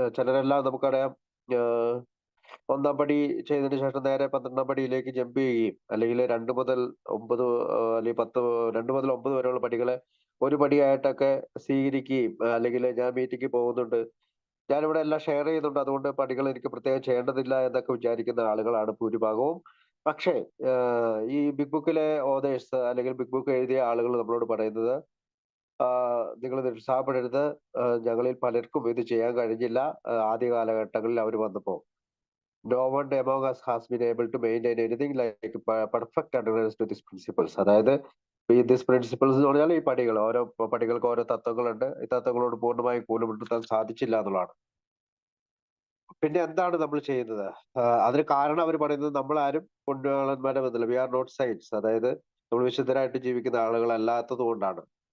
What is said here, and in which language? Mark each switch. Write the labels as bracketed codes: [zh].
[ml] ചിലരെല്ലാം നമുക്കറിയാം, 1-ാം പടി ചെയ്തതിനു ശേഷം നേരെ 12-ാം പടിയിലേക്ക് ജമ്പ് ചെയ്യുകയും, അല്ലെങ്കിൽ 2 മുതൽ 9 അല്ലെങ്കിൽ 10, 2 മുതൽ 9 വരെയുള്ള പടികളെ ഒരു പടിയായിട്ടൊക്കെ സ്വീകരിക്കുകയും, അല്ലെങ്കിൽ ഞാൻ മീറ്റിംഗ് പോകുന്നുണ്ട്, ഞാനിവിടെ എല്ലാം ഷെയർ ചെയ്യുന്നുണ്ട്, അതുകൊണ്ട് പടികൾ എനിക്ക് പ്രത്യേകം ചെയ്യേണ്ടതില്ല എന്നൊക്കെ വിചാരിക്കുന്ന ആളുകളാണ് ഭൂരിഭാഗവും. പക്ഷേ ഈ ബിഗ് ബുക്കിലെ ഓതേഴ്സ് അല്ലെങ്കിൽ ബിഗ് ബുക്ക് എഴുതിയ ആളുകൾ നമ്മളോട് പറയുന്നത് നിങ്ങൾ നിരുത്സാഹപ്പെടരുത്. ഞങ്ങളിൽ പലർക്കും ഇത് ചെയ്യാൻ കഴിഞ്ഞില്ല ആദ്യ കാലഘട്ടങ്ങളിൽ അവർ വന്നപ്പോൾ. [en] No one among us has been able to maintain anything like perfect adherence to these principles. [ml] അതായത് ഈ [en] this principles [ml] എന്ന് പറഞ്ഞാൽ ഈ പടികൾ, ഓരോ പടികൾക്ക് ഓരോ തത്വങ്ങളുണ്ട്. ഈ തത്വങ്ങളോട് പൂർണ്ണമായി കൂലുമുട്ടാൻ സാധിച്ചില്ല എന്നുള്ളതാണ്. പിന്നെ എന്താണ് നമ്മൾ ചെയ്യുന്നത്? അതിന് കാരണം അവർ പറയുന്നത് നമ്മളാരും പുണ്യാളന്മാരെ ബന്ധമില്ല, [en] we are not saints, [ml] അതായത് നമ്മൾ വിശുദ്ധരായിട്ട് ജീവിക്കുന്ന ആളുകളല്ലാത്തത് കൊണ്ടാണ്.